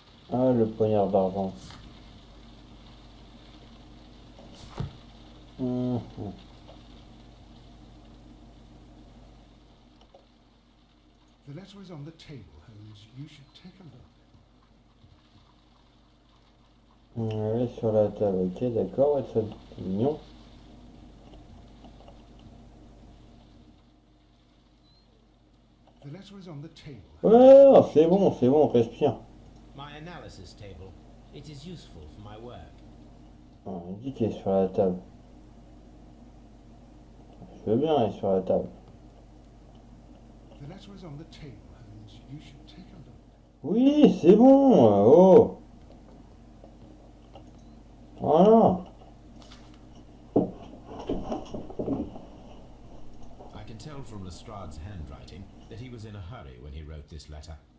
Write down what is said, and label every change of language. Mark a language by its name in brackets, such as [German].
[French] Ah, le poignard d'argent. [English] The letter is on the table, Holmes. You should take a look. [French] Elle est sur la table, ok, d'accord, ouais, c'est mignon. [English] The letter is on the table. [French] Ouais, c'est bon, respire. [English] My analysis table. It is useful for my work. [French] Ah, il dit qu'il est sur la table. Je veux bien aller sur la table. [English] The letter is on the table, Holmes. You should take a look. [French] Oui, c'est bon. Oh. Voilà. [English] I can tell from Lestrade's handwriting that he was in a hurry when he wrote this letter.